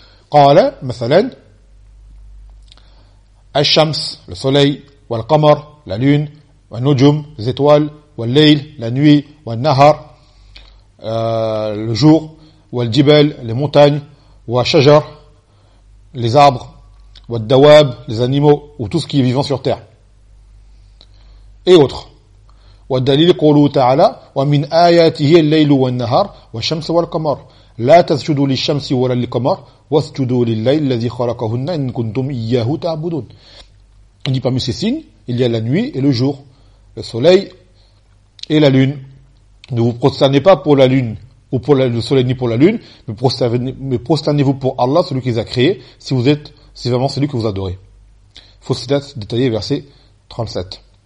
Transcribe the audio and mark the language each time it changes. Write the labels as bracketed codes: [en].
[ar] Qala, mathalan, al-shams, [fr] le soleil, [ar] wal-qamar, [fr] la lune, [ar] wal-nujum, [fr] les étoiles, [ar] والليل [fr] la nuit, [ar] والنهار [fr] le jour, [ar] والجبال [fr] les montagnes, [ar] والشجر [fr] les arbres, [ar] والدواب [fr] les animaux ou tout ce qui est vivant sur terre et autres. [ar] والدليل قوله تعالى ومن آياته الليل والنهار والشمس والقمر لا تسجدوا للشمس ولا للقمر واسجدوا لليل الذي خلقهن إن كنتم إياه تعبدون. [fr] Il dit parmi ces signes, il y a la nuit et le jour, le soleil et la lune. Ne vous prosternez pas pour la lune, ou pour le soleil, ni pour la lune, mais prosternez-vous pour Allah, celui qui les a créés, si vous êtes, si vraiment celui que vous adorez. Fussilat, détaillé, verset 37.